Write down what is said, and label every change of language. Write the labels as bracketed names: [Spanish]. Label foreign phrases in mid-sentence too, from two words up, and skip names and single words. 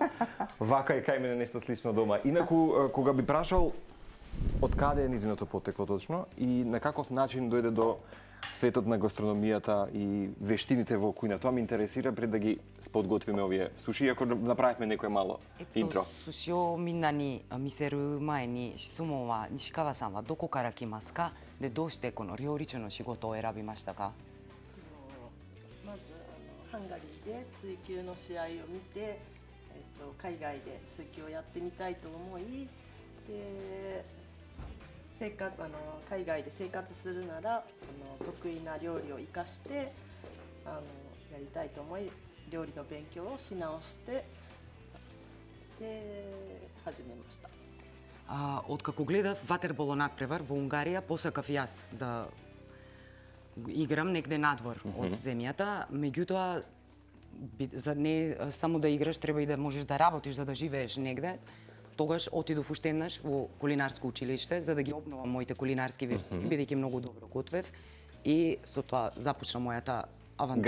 [Macedonian] Вака и кај мене нешто слично дома. Инаку кога би прашал од каде е низиното потекло точно и на каков начин дојде до светот на гастрономијата и вештините во кујна. Тоа ме интересира пред да ги сподготвиме овие суши, иако направивме некое мало интро. [Japanese] 寿司をみんなに見せる前にしすもわ西川さんはどこから来ますかでどうしてこの料理長の仕事を選びましたか？まずハンガリーで水球の試合を見て、海外で水球をやってみたいと思い、で海外で生活するなら得意な料理を生かしてやりたいと思い、料理の勉強をし直してで始めました。 [Macedonian] Откако гледав ватерболо надпревар во Унгарија, посакав јас да играм негде надвор од земјата, меѓутоа за не само да играш, треба и да можеш да работиш за да живееш негде. Тогаш отидов уште еднаш во кулинарско училиште за да ги обновам моите кулинарски вештини, бидејќи многу добро готвев и со тоа започна мојата авантура.